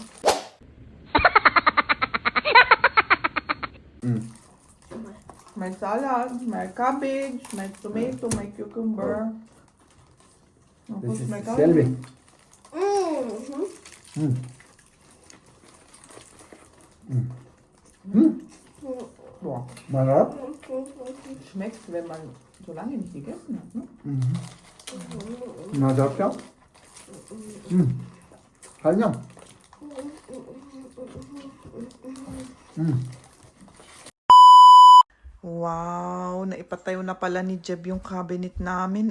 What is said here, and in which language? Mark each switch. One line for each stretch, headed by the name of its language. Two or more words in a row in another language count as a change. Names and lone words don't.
Filipino: May salad, may cabbage, may tomato, may cucumber. This Tapos is may Selby. Wow. Marap?
German: Schmeckt, wenn man so lange nicht gegessen hat, ne?
Filipino: Masarap siya? Kanya. Wow, naipatayo na pala ni Jeb yung cabinet namin.